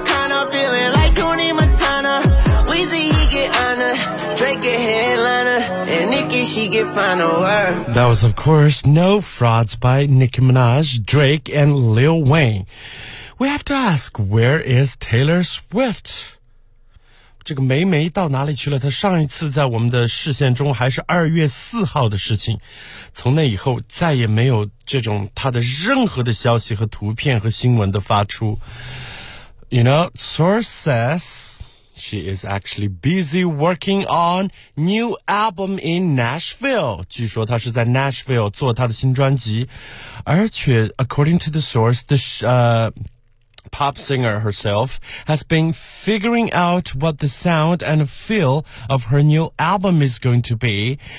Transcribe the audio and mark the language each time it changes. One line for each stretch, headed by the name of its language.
English: Kinda feeling like Tony Montana. Weezy, he get Anna. Drake get headliner. And Nicki, she get final word. That was, of course, No Frauds by Nicki Minaj, Drake, and Lil Wayne. We have to ask, where is Taylor Swift?
Chinese: 这个梅梅到哪里去了？她上一次在我们的视线中还是2月4号的事情。从那以后再也没有这种她的任何的消息和图片和新闻的发出。
English: You know, source says she is actually busy working on new album in Nashville.
Chinese: 据说她是在 Nashville 做她的新专辑。而且
English: according to the source, pop singer herself has been figuring out what the sound and feel of her new album is going to be.